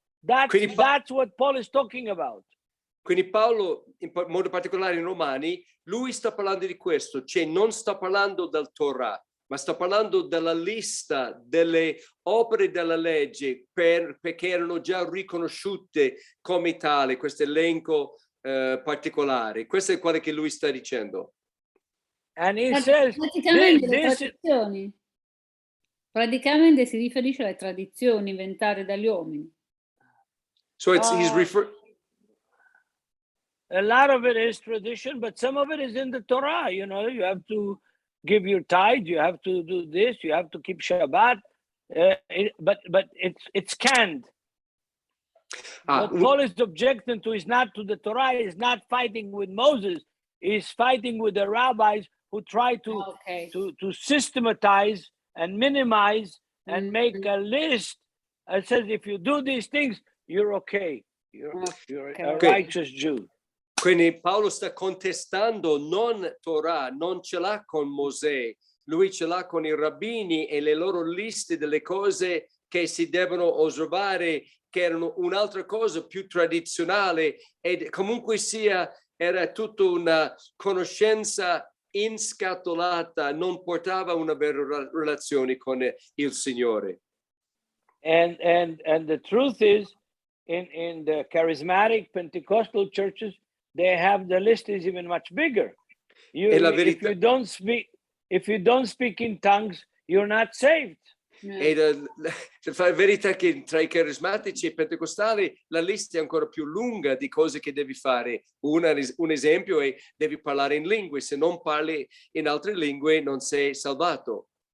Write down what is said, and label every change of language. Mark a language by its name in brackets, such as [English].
[English] That's what Paul is talking about. [Italian] Quindi Paolo, in modo particolare in Romani, lui sta parlando di questo, cioè non sta parlando del Torah, ma sta parlando della lista delle opere della legge perché erano già riconosciute come tale, questo elenco particolare. Questo è quello che lui sta dicendo. [English] And he says, [Italian] praticamente le tradizioni. Praticamente si riferisce alle tradizioni inventate dagli uomini. [English] So he's a lot of it is tradition, but some of it is in the Torah. You have to give your tithe, you have to do this, you have to keep Shabbat, but it's canned. What Paul is objecting to is not to the Torah, is not fighting with Moses, is fighting with the rabbis who try to systematize and minimize and make a list that says if you do these things, you're okay. You're a righteous Jew. [Italian] Quindi Paolo sta contestando non Torah, non ce l'ha con Mosè, lui ce l'ha con i rabbini e le loro liste delle cose che si devono osservare, che erano un'altra cosa più tradizionale, e comunque sia era tutta una conoscenza inscatolata, non portava una vera relazione con il Signore. [English] And the truth is, in the charismatic Pentecostal churches, they have the list is even much bigger. If you don't speak in tongues, you're not saved. [Italian] E la verità è che tra i carismatici e pentecostali la lista è ancora più lunga di cose che devi fare. Un esempio è devi parlare in lingue, se non parli in altre lingue non sei salvato.